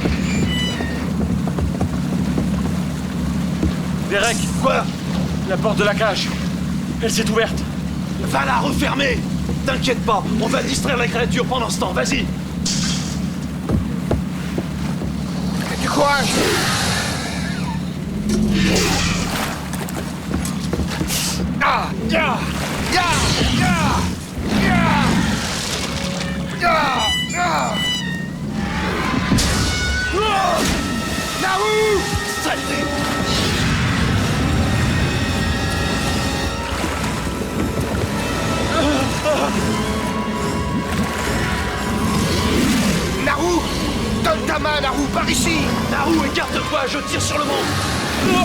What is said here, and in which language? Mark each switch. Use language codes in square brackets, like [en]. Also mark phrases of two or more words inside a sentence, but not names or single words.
[fr] Derek, Quoi? la porte de la cage. Elle s'est ouverte. Va la refermer. T'inquiète pas, on va distraire la créature pendant ce temps, vas-y. Du courage! Ah! Ya! Ya! Ya! Ya! Ya! Ya! Naou! Saleté! Naru! Donne ta main, Naru, par ici! Naru, écarte-toi, je tire sur le monstre!